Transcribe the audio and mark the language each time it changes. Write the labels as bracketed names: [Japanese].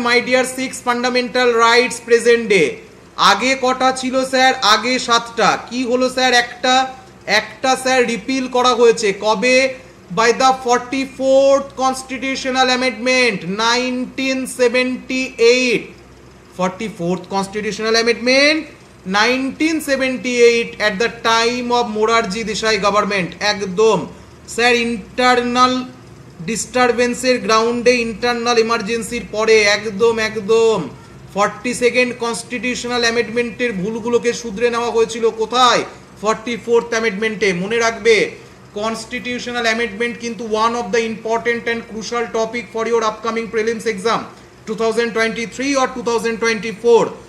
[English] My dear 6 fundamental rights present day. [Bangla] আগে কটা ছিল স্যার? আগে 7টা। কি হলো স্যার? একটা স্যার রিপিল করা হয়েছে। কবে? [English] By the 44th constitutional amendment 1978। 44th Constitutional Amendment 1978 at the time of Morarji Desai government, [Bangla] একদম স্যার। ইন্টারনাল ডিস্টারবেন্সের গ্রাউন্ডে ইন্টারনাল এমার্জেন্সির পরে একদম একদম 42nd কনস্টিটিউশনাল অ্যামেন্ডমেন্টের ভুলগুলোকে শুধরে নেওয়া হয়েছিল। কোথায়? [English] 44th অ্যামেন্ডমেন্টে। [Bangla] মনে রাখবে, [English] Constitutional amendment কিন্তু one of the important and crucial topic for your upcoming prelims exam 2023 or 2024.